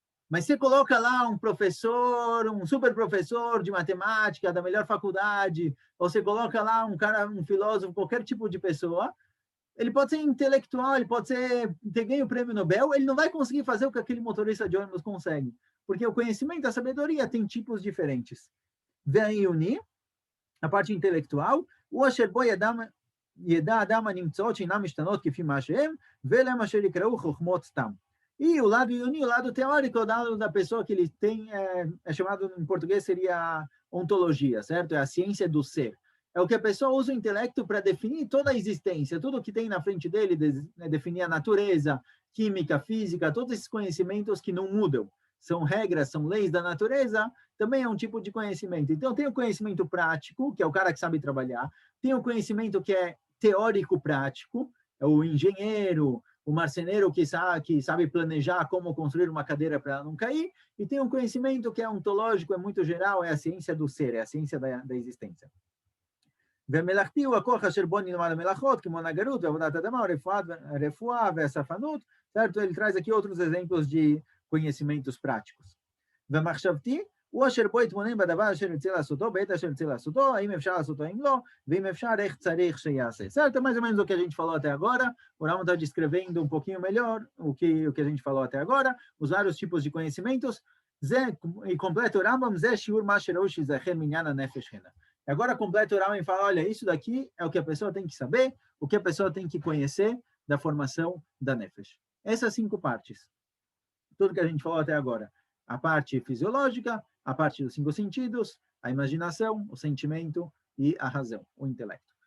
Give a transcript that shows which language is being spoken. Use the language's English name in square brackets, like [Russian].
[Portuguese] Mas você coloca lá um professor, um super professor de matemática da melhor faculdade, ou você coloca lá um cara, um filósofo, qualquer tipo de pessoa, ele pode ser intelectual, ele pode ter ganho o prêmio Nobel, ele não vai conseguir fazer o que aquele motorista de ônibus consegue. Porque o conhecimento, a sabedoria tem tipos diferentes. Vem unir a parte intelectual, o [Hebrew] asher bo yeda adam הנמצאות שאינן משתנות כפי מה שהן, ולהם אשר יקראו חוכמות סתם. [Portuguese] E o lado ioni, o lado teórico, o lado da pessoa que ele tem, é chamado em português, seria ontologia, certo? É a ciência do ser. É o que a pessoa usa o intelecto para definir toda a existência, tudo que tem na frente dele, definir a natureza, química, física, todos esses conhecimentos que não mudam. São regras, são leis da natureza, também é um tipo de conhecimento. Então, tem o conhecimento prático, que é o cara que sabe trabalhar, tem o conhecimento que é teórico-prático, é o engenheiro, o marceneiro que sabe planejar como construir uma cadeira para ela não cair, e tem um conhecimento que é ontológico, é muito geral, é a ciência do ser, é a ciência da existência. [Hebrew] ומלאכתי הוא הכוח אשר בו נלמד המלאכות, כמו נגרות ועבודת אדמה, הרפואה והספנות, [Portuguese] certo? Ele traz aqui outros exemplos de conhecimentos práticos. [Hebrew] ומחשבתי הוא אשר בו יתבונן בדבר אשר ירצה לעשותו, בעת אשר ירצה לעשותו, האם אפשר לעשותו, אם לא, ואם אפשר, איך צריך שיעשה. [Portuguese] Certo? É mais ou menos o que a gente falou até agora. O Ramo está descrevendo um pouquinho melhor o que a gente falou até agora, os vários tipos de conhecimentos. E completa o Rambam, [Hebrew] זה שיעור מה שראוי שיזכר מעניין הנפש הנה. [Portuguese] Agora completa o Rambam e fala, olha, isso daqui é o que a pessoa tem que saber, o que a pessoa tem que conhecer da formação da Nefesh. Essas 5 partes. Tudo que a gente falou até agora. A parte fisiológica, a parte dos 5 sentidos, a imaginação, o sentimento e a razão, o intelecto.